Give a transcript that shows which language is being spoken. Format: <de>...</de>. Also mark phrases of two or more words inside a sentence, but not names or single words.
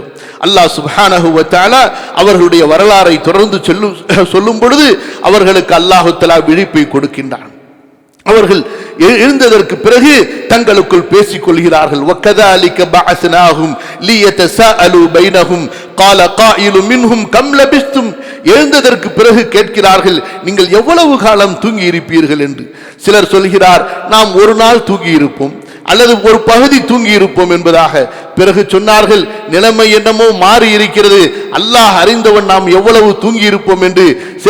<ta>அல்லாஹ் சுப்ஹானஹு வ தஆலா அவர்களுடைய வரலாறை தொடர்ந்து சொல்லும் பொழுது அவர்களுக்கு அல்லாஹ் தஆலா விழிப்பை கொடுக்கின்றான். அவர்கள் எழுந்ததற்கு பிறகு தங்களுக்குள் பேசிக் கொள்கிறார்கள்.</ta> <ar>وكذلك بعثناهم ليتساءلوا بينهم قال قائل منهم كم لبثتم.</ar> <ta>எழுந்ததற்கு பிறகு கேட்கிறார்கள், நீங்கள் எவ்வளவு காலம் தூங்கி இருப்பீர்கள் என்று. சிலர் சொல்கிறார், நாம் ஒரு நாள் தூங்கி இருப்போம் அல்லது ஒரு பகுதி தூங்கி இருப்போம் என்பதாக. பிறகு சொன்னார்கள், நிலைமை என்னமோ மாறி இருக்கிறது, அல்லாஹ் அறிந்தவன் நாம் எவ்வளவு தூங்கி இருப்போம் என்று.</ta>